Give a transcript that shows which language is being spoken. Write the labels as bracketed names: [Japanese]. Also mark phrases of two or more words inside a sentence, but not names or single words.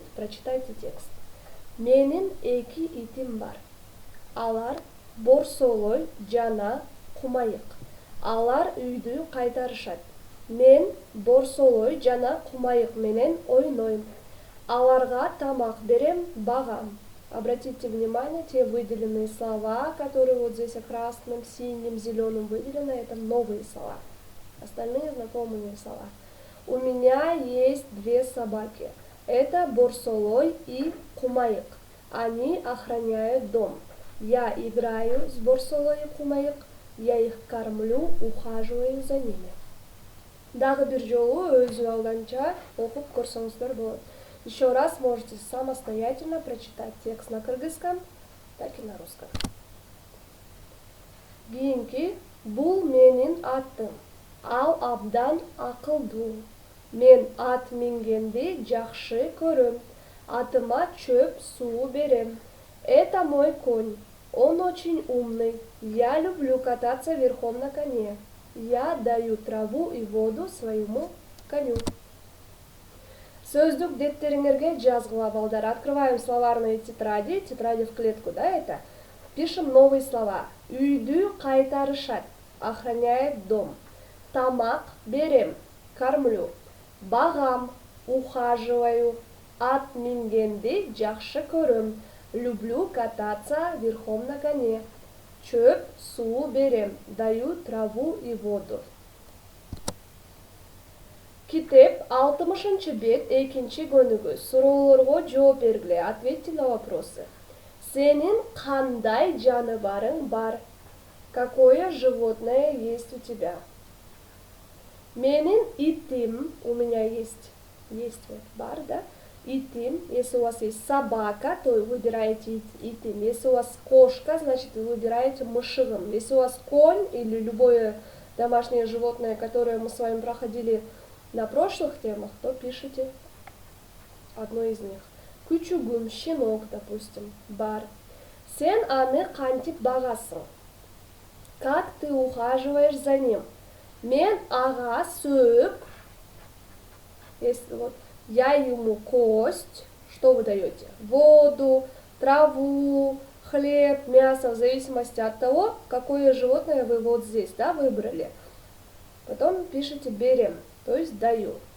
[Russian] Прочитайте текст. [Kyrgyz] Менин 2 итим бар. Алар борсолой жана кумайык. Алар үйдү кайтарышат. Мен борсолой жана кумайык менен ойнойм. Аларга тамак берем, багам. [Russian] Обратите внимание, те выделенные слова, которые вот здесь красным, синим, зеленым выделены, это новые слова. Остальные знакомые слова. У меня есть 2 собаки. Это борсолой и кумайык. Они охраняют дом. Я играю с борсолой и кумайык. Я их кормлю, ухаживаю за ними. [Kyrgyz] Дагы бир жолу өзү алданча окуп көрсөңүздөр болот. [Russian] Еще раз можете самостоятельно прочитать текст на кыргызском, так и на русском. [Kyrgyz] Кийинки бул менин атым. Ал абдан акылдуу. Мен ат мингенди жакшы көрөм. Атыма чөп, суу берем. [Russian] Это мой конь. Он очень умный. Я люблю кататься верхом на коне. Я даю траву и воду своему коню. [Kyrgyz] Сөздүк деттериңерге жазгыла балдар. [Russian] Открываем словарные тетради. Тетради в клетку, да, это? Пишем новые слова. [Kyrgyz] Үйдү кайтарышат. [Russian] Охраняет дом. [Kyrgyz] Тамак берем. Кормлю. Багам. [Russian] Ухаживаю. [Kyrgyz] Ат мингенди жакшы көрөм. [Russian] Люблю кататься верхом на коне. [Kyrgyz] Чөп, суу берем. [Russian] Даю траву и воду. [Kyrgyz] Китеп 60-бет 2-көнүгү. Суроолорго жооп бергиле. [Russian] Ответьте на вопросы. [Kyrgyz] Сенин кандай жаныбарың бар? [Russian] Какое животное есть у тебя? [Kyrgyz] Менин итим, [Russian] у меня есть вот бар, да? Итим, если у вас есть собака, то вы выбираете итим. Если у вас кошка, значит вы выбираете мышигом. Если у вас конь или любое домашнее животное, которое мы с вами проходили на прошлых темах, то пишите одно из них. Күчүгүм, щенок, допустим, [Kyrgyz] бар. Сен аны кантип багасың? [Russian] Как ты ухаживаешь за ним? [Kyrgyz] Мен ага сөөп, [Russian] если вот я ему кость, что вы даете? Воду, траву, хлеб, мясо, в зависимости от того, какое животное вы вот здесь, да, выбрали. Потом пишите берем, то есть даю.